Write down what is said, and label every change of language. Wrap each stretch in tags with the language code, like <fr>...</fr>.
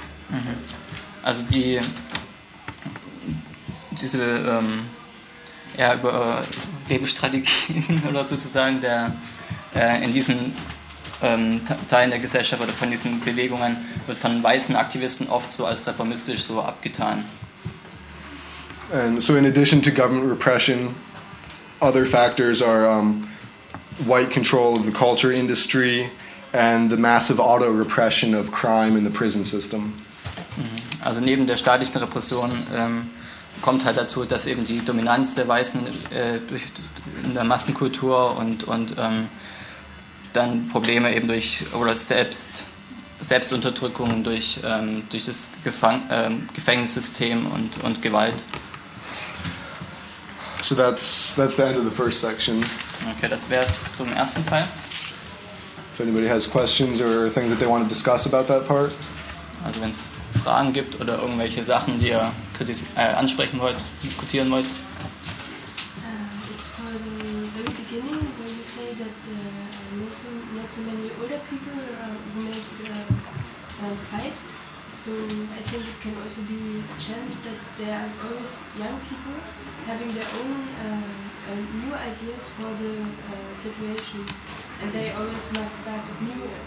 <de>Mm-hmm. Also Lebensstrategien oder sozusagen der in diesen Teilen der Gesellschaft oder von diesen Bewegungen wird von weißen Aktivisten oft so als reformistisch so abgetan.</de> <en>And so in addition to government repression, other factors are white control of the culture industry and the massive auto repression of crime in the prison system.</en> <de>Also neben der staatlichen Repression kommt halt dazu, dass eben die Dominanz der Weißen durch in der Massenkultur und dann Probleme eben durch oder Selbstunterdrückung durch das Gefängnissystem und Gewalt.</de> <en>So that's the end of the first section.</en> <de>Okay, das wär's zum ersten Teil.</de> <en>If anybody has questions or things that they want to discuss about that part.</en> <de>Also wenn's Fragen gibt oder irgendwelche Sachen, die ihr ansprechen wollt, diskutieren wollt.</de> <en>It's for the very beginning, where you say that not so many older people make the fight. So I think it can also be a chance that there are always young people having their own new ideas for the situation, and they always must start a new.</en>